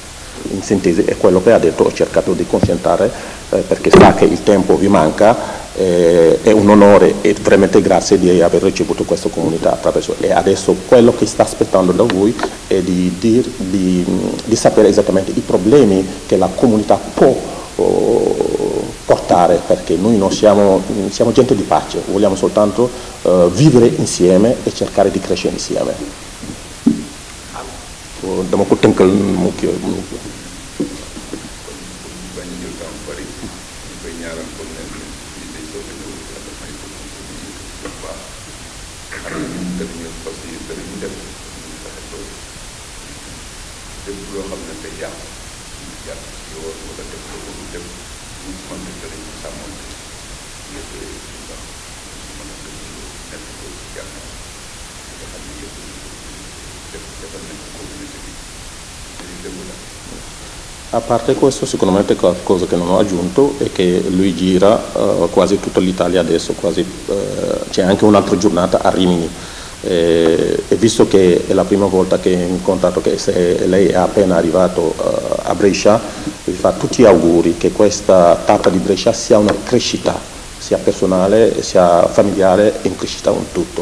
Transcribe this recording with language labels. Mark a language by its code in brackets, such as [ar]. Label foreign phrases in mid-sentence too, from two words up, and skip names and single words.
[it] In sintesi è quello che ha detto, ho cercato di concentrare perché sa che il tempo vi manca, è un onore e veramente grazie di aver ricevuto questa comunità attraverso, e adesso quello che sta aspettando da voi è di sapere esattamente i problemi che la comunità può portare, perché noi non siamo gente di pace, vogliamo soltanto vivere insieme e cercare di crescere insieme. [wo] Dama ko tënkal mu kii mu bañ jël temps bari ñu koy ñaaral comme ne li day soog a ñëw yàlla may ko bu baax xam ne ñu danañu parce que danañu def ñu fexe ba lépp loo xam ne day yàq yoon wala def ko lu def ñu mën a danañ ko sàmmante lépp lu baax mën a nekk ko jàmm nga xam ne yëpp defal nañ ko communauté bi dañuy déglu la. [it] A parte questo, sicuramente qualcosa che non ho aggiunto è che lui gira quasi tutta l'Italia adesso, c'è anche un'altra giornata a Rimini, e visto che è la prima volta che ho incontrato, che lei è appena arrivato a Brescia, vi fa tutti gli auguri che questa tappa di Brescia sia una crescita, sia personale, sia familiare, in crescita in tutto.